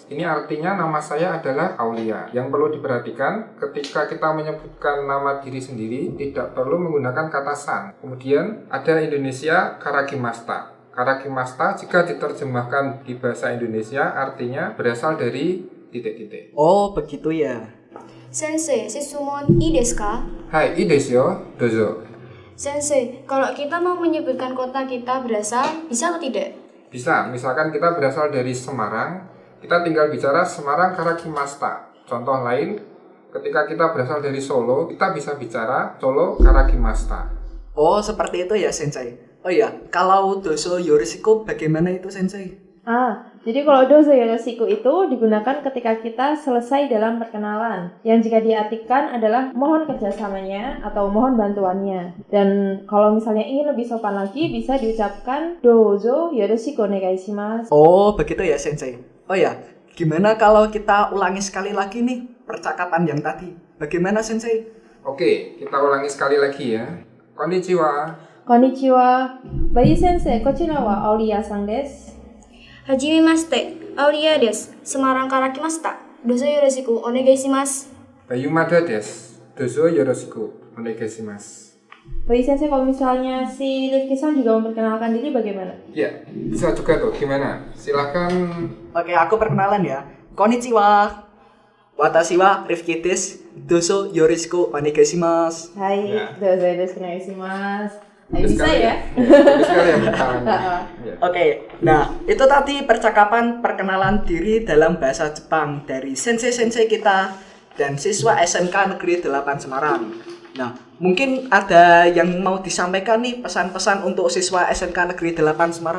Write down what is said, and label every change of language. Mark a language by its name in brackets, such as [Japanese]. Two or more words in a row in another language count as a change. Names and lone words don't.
[Indonesian] Ini artinya nama saya adalah Aulia. Yang perlu diperhatikan ketika kita menyebutkan nama diri sendiri tidak perlu menggunakan kata san. Kemudian ada Indonesia karakimashita. Karakimashita jika diterjemahkan di bahasa Indonesia artinya berasal dari titik-titik. Oh, begitu ya. [Japanese] 先生、質問いいですか? はい、いいですよ. Dozo. Sensei, [Indonesian] kalau kita mau menyebutkan kota kita berasal, bisa atau tidak? Bisa, misalkan kita berasal dari Semarang, kita tinggal bicara Semarang karakimashita. Contoh lain, ketika kita berasal dari Solo, kita bisa bicara Solo karakimashita. Oh, seperti itu ya Sensei. Oh iya, kalau [Japanese] どうぞよろしく [Indonesian] bagaimana itu Sensei? Jadi kalau [Japanese] どうぞよろしく [Indonesian] itu digunakan ketika kita selesai dalam perkenalan, yang jika diartikan adalah mohon kerjasamanya atau mohon bantuannya. Dan kalau misalnya ingin lebih sopan lagi, bisa diucapkan [Japanese] どうぞよろしくお願いします. [Indonesian] Oh, begitu ya Sensei. Oh ya, gimana kalau kita ulangi sekali lagi nih percakapan yang tadi? Bagaimana Sensei? Oke, kita ulangi sekali lagi ya. [Japanese] Konnichiwa. こんにちは。Bayu 先生、こちらは Aulia さんです. Hajimemashite. Aulia desu. Semarang から来ました。どうぞよろしくお願いします. Bayu Mada です。どうぞよろしくお願いします. [Indonesian] Bayu Sensei, kalau misalnya si Rifki-san juga memperkenalkan diri bagaimana? Ya, bisa juga tuh. Gimana? Silahkan. Oke, aku perkenalan ya. [Japanese] こんにちは。私は Rifki です. どうぞよろしくお願いします. Hai, [Indonesian] Ya. [Japanese] どうぞよろしくお願いします. [Indonesian] Ayo Bagus bisa sekali ya? Bagus sekali ya perkenalannya. Ya. Oke, nah itu tadi percakapan perkenalan diri dalam bahasa Jepang dari sensei-sensei kita dan siswa SMK Negeri 8 Semarang. Nah, mungkin ada yang mau disampaikan nih pesan-pesan untuk siswa SMK Negeri 8 Semarang.